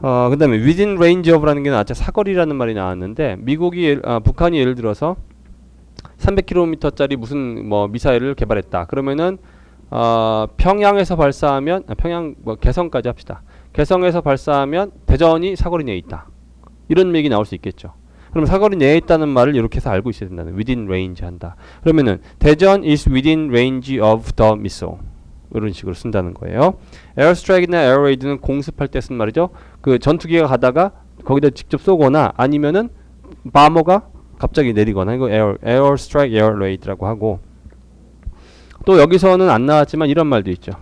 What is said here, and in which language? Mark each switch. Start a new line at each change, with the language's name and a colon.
Korean: 그다음에
English: within range of
Korean: 라는 게 나왔죠. 사거리라는 말이 나왔는데 북한이 예를 들어서 300km짜리 무슨 뭐 미사일을 개발했다. 그러면은 평양에서 발사하면 평양 뭐 개성까지 합시다. 개성에서 발사하면 대전이 사거리 내에 있다. 이런 얘기 나올 수 있겠죠. 그럼 사거리 내에 있다는 말을 이렇게 해서 알고 있어야 된다는
English: within range
Korean: 한다. 그러면은
English: 대전 is within range of the missile.
Korean: 이런 식으로 쓴다는 거예요. 에어스트라이크나 에어레이드는 공습할 때 쓴 말이죠. 그 전투기가 가다가 거기다 직접 쏘거나 아니면은 바머가 갑자기 내리거나 이거 에어스트라이크 에어레이드라고 하고 또 여기서는 안 나왔지만 이런 말도 있죠.